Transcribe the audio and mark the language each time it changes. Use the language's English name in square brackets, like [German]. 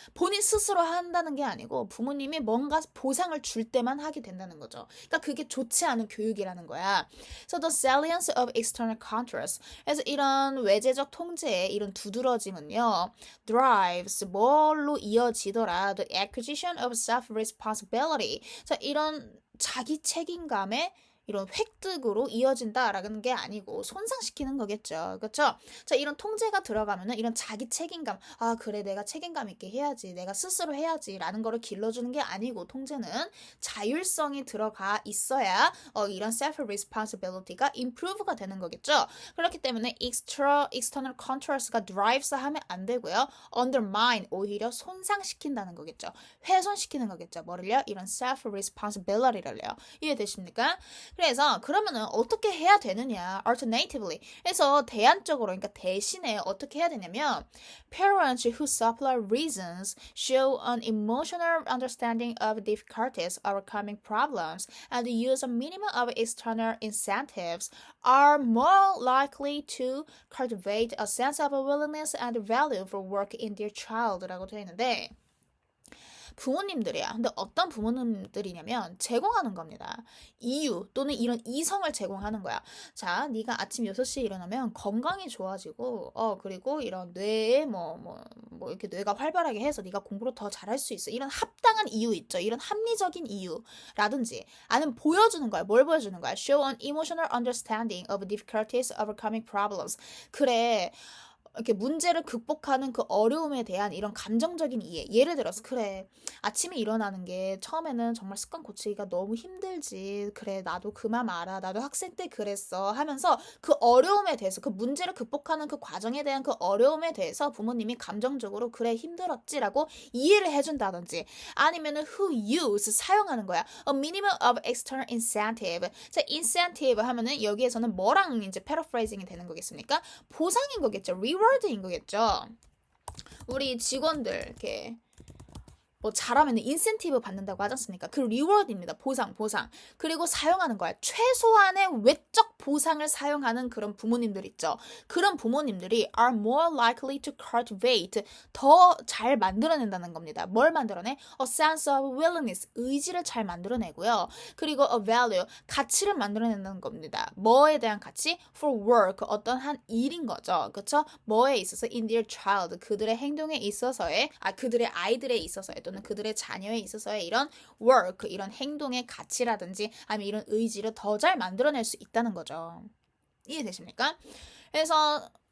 [Korean] 본인 스스로 한다는 게 아니고 부모님이 뭔가 보상을 줄 때만 하게 된다는 거죠. 그러니까 그게 좋지 않은 교육이라는 거야. [English] So the salience of external contrast. [Korean] 그래서 이런 외제적 통제의 이런 두드러짐은요. drives 뭘로 이어지더라. [English] The acquisition of self-responsibility. [Korean] 자, 이런 자기 책임감에 이런 획득으로 이어진다라는 게 아니고 손상시키는 거겠죠. 그렇죠? 자, 이런 통제가 들어가면은 이런 자기 책임감, 그래, 내가 책임감 있게 해야지, 내가 스스로 해야지라는 거를 길러주는 게 아니고 통제는 자율성이 들어가 있어야 이런 self responsibility가 improve가 되는 거겠죠. 그렇기 때문에 external controls가 drives 하면 안 되고요. undermine 오히려 손상시킨다는 거겠죠. 훼손시키는 거겠죠. 뭐를요? 이런 self responsibility를요. 이해되십니까? 그래서 그러면은 어떻게 해야 되느냐? [English] Alternatively. 그래서 대안적으로 그러니까 대신에 어떻게 해야 되냐면 parents who supply reasons show an emotional understanding of difficulties overcoming problems and use a minimum of external incentives are more likely to cultivate a sense of willingness and value for work in their child라고 [Korean] 되어 있는데 부모님들이야. 근데 어떤 부모님들이냐면 제공하는 겁니다. 이유 또는 이런 이성을 제공하는 거야. 자, 네가 아침 6시에 일어나면 건강이 좋아지고 그리고 이런 뇌에 뭐 이렇게 뇌가 활발하게 해서 네가 공부를 더 잘할 수 있어. 이런 합당한 이유 있죠. 이런 합리적인 이유라든지 아니면 보여주는 거야. 뭘 보여주는 거야? [English] Show an emotional understanding of difficulties overcoming problems. [Korean] 그래. 이렇게 문제를 극복하는 그 어려움에 대한 이런 감정적인 이해. 예를 들어서 그래 아침에 일어나는 게 처음에는 정말 습관 고치기가 너무 힘들지. 그래 나도 그 맘 알아. 나도 학생 때 그랬어 하면서 그 어려움에 대해서 그 문제를 극복하는 그 과정에 대한 그 어려움에 대해서 부모님이 감정적으로 그래 힘들었지라고 이해를 해준다든지 아니면은 [English] who use [Korean] 사용하는 거야. [English] A minimum of external incentive. [Korean] 자, incentive 하면은 여기에서는 뭐랑 이제 paraphrasing이 되는 거겠습니까? 보상인 거겠죠. reward인 거겠죠. 우리 직원들 이렇게 뭐 잘하면 인센티브 받는다고 하지 않습니까? 그 리워드입니다. 보상. 그리고 사용하는 거야. 최소한의 외적 보상을 사용하는 그런 부모님들 있죠. 그런 부모님들이 [English] are more likely to cultivate [Korean] 더 잘 만들어낸다는 겁니다. 뭘 만들어내? [English] A sense of willingness [Korean] 의지를 잘 만들어내고요. 그리고 a value 가치를 만들어낸다는 겁니다. 뭐에 대한 가치? [English] For work [Korean] 어떤 한 일인 거죠. 그렇죠? 뭐에 있어서 [English] in their child [Korean] 그들의 행동에 있어서의 그들의 아이들에 있어서의 또는 그들의 자녀에 있어서의 이런 work, 이런 행동의 가치라든지 아니면 이런 의지를 더 잘 만들어낼 수 있다는 거죠. 이해되십니까? 그래서